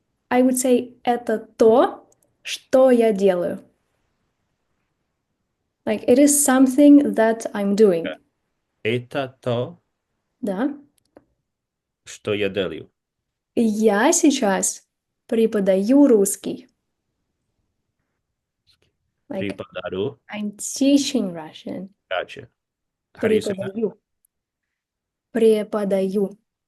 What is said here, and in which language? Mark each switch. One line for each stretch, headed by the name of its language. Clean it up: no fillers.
English: I would say
Russian: это то, что я делаю.
English: Like it is something that I'm doing.
Russian: Это то, Да. что я делаю. Я сейчас преподаю русский.
English: Like
Russian: Преподаю.
English: I'm teaching Russian. Gotcha. How do you say that?
Russian: Преподаю. Преподаю.